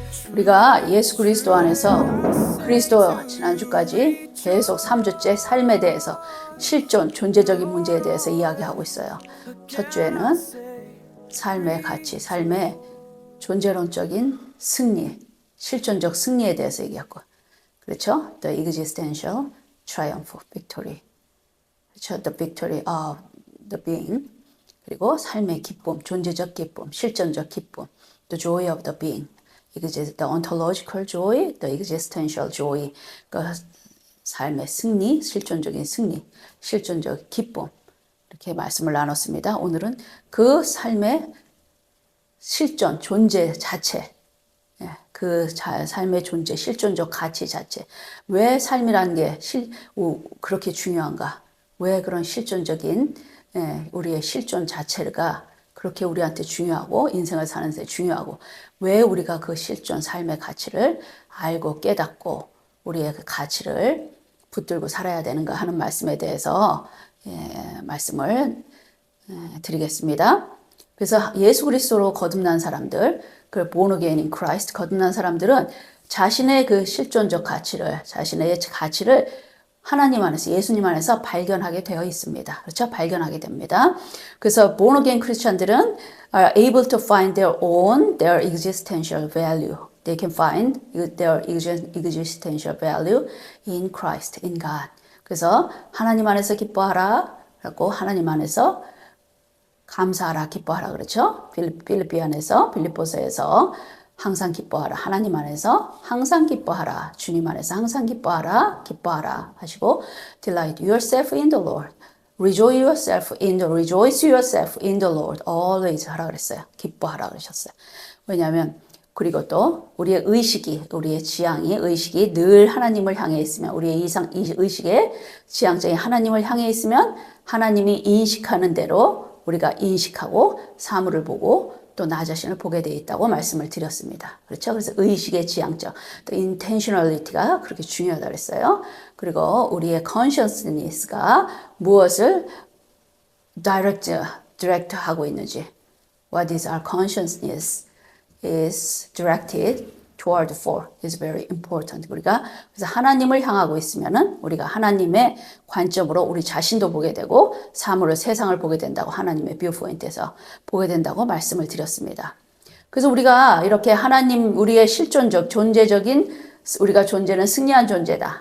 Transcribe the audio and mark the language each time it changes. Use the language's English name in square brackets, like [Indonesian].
[Korean] 우리가 예수 그리스도 안에서 그리스도 지난주까지 계속 3주째 삶에 대해서 실존, 존재적인 문제에 대해서 이야기하고 있어요. 첫 주에는 삶의 가치, 삶의 존재론적인 승리, 실존적 승리에 대해서 얘기했고, 그렇죠? [English] The existential triumph, victory. [Korean] 그렇죠? [English] The victory of the being. [Korean] 그리고 삶의 기쁨, 존재적 기쁨, 실존적 기쁨. [English] The joy of the being. The ontological joy, the existential joy. [Korean] 그 삶의 승리, 실존적인 승리, 실존적 기쁨. 이렇게 말씀을 나눴습니다. 오늘은 그 삶의 실존, 존재 자체, 그 삶의 존재, 실존적 가치 자체. 왜 삶이라는 게 그렇게 중요한가? 왜 그런 실존적인 우리의 실존 자체가 그렇게 우리한테 중요하고 인생을 사는 데 중요하고 왜 우리가 그 실존 삶의 가치를 알고 깨닫고 우리의 그 가치를 붙들고 살아야 되는가 하는 말씀에 대해서 말씀을 드리겠습니다. 그래서 예수 그리스도로 거듭난 사람들, 그 [English] born again in Christ [Korean] 거듭난 사람들은 자신의 그 실존적 가치를, 자신의 가치를 하나님 안에서, 예수님 안에서 발견하게 되어 있습니다. 그렇죠? 발견하게 됩니다. 그래서 [English] born again [Korean] 크리스천들은 [English] are able to find their existential value. They can find their existential value in Christ, in God. [Korean] 그래서 하나님 안에서 기뻐하라. 라고 하나님 안에서 감사하라, 기뻐하라 그렇죠? 빌립보서에서 항상 기뻐하라. 하나님 안에서 항상 기뻐하라. 주님 안에서 항상 기뻐하라. 기뻐하라 하시고 [English] delight yourself in the Lord. rejoice yourself in the Lord. [Korean] always 하라 그랬어요. 기뻐하라 그러셨어요. 왜냐하면 그리고 또 우리의 의식이, 우리의 지향이, 의식이 늘 하나님을 향해 있으면 우리의 의식의 지향점이 하나님을 향해 있으면 하나님이 인식하는 대로 우리가 인식하고 사물을 보고 또 나 자신을 보게 되어 있다고 말씀을 드렸습니다. 그렇죠? 그래서 의식의 지향점, 또 intentionality가 그렇게 중요하다고 했어요. 그리고 우리의 consciousness가 무엇을 direct 하고 있는지, [English] what is our consciousness is directed toward for is very important. [Korean] 우리가 그래서 하나님을 향하고 있으면은 우리가 하나님의 관점으로 우리 자신도 보게 되고 사물을 세상을 보게 된다고 하나님의 뷰포인트에서 보게 된다고 말씀을 드렸습니다. 그래서 우리가 이렇게 하나님 우리의 실존적 존재적인 우리가 존재는 승리한 존재다.